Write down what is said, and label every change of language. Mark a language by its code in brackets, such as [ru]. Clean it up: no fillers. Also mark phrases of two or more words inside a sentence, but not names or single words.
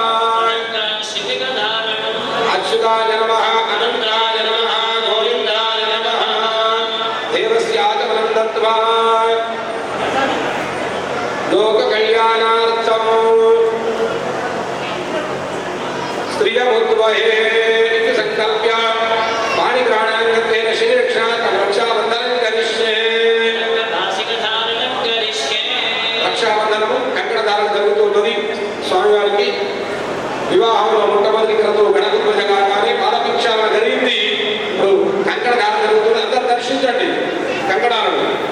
[sa] अच्युताय नमः अनन्ताय नमः गोविन्दाय नमः देवस्य आचमनं दत्त्वा लोककल्याणार्थं स्त्रियमुद्वहे इति संकल्प्य पाणिग्रहणाङ्गत्वेन श्रीरक्षार्थं रक्षाबन्धनं करिष्ये [te] రక్షాబంధనము కంకణదానం జరుగుతున్నది స్వామివారికి వివాహంలో మొట్టమొదటి క్రతువు గణపతి పూజ కాగానే పాదభిక్షాలన జరిగింది ఇప్పుడు కంకణదానం జరుగుతుంది అందరూ దర్శించండి కంకణాలను